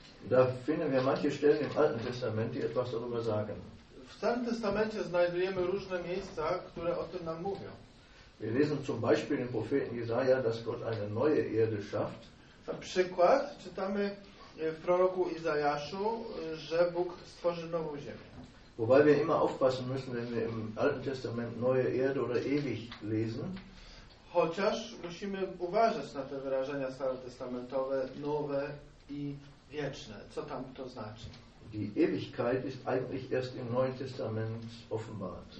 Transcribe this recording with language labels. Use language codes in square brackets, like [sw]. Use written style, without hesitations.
[de] Da finden wir manche Stellen im Alten Testament, die etwas darüber sagen. [pl] W Starym Testamencie znajdujemy różne miejsca, które o tym nam mówią. [de] Wir lesen zum Beispiel im Propheten Jesaja, dass Gott eine neue Erde schafft. [pl] Na przykład czytamy w proroku Izajaszu, że Bóg stworzy nową ziemię. [de] Wobei wir immer aufpassen müssen, wenn wir im Alten Testament neue Erde oder ewig lesen. [pl] Chociaż musimy uważać na te wyrażenia starotestamentowe, nowe i wieczne. Co tam to znaczy? [de] Die Ewigkeit ist eigentlich erst im Neuen Testament offenbart.